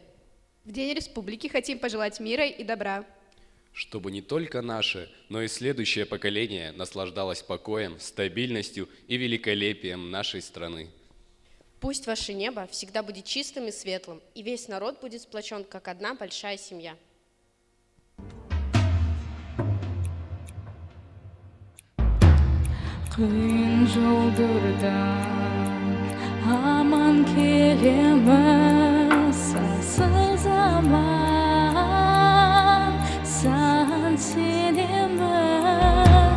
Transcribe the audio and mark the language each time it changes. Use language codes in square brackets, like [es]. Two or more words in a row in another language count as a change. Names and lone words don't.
[ru] В День Республики хотим пожелать мира и добра. Чтобы не только наше, но и следующее поколение наслаждалось покоем, стабильностью и великолепием нашей страны. Пусть ваше небо всегда будет чистым и светлым, и весь народ будет сплочен, как одна большая семья. [kk] Қиын жолдардан аман келеміз, сасық заман саған сенеміз.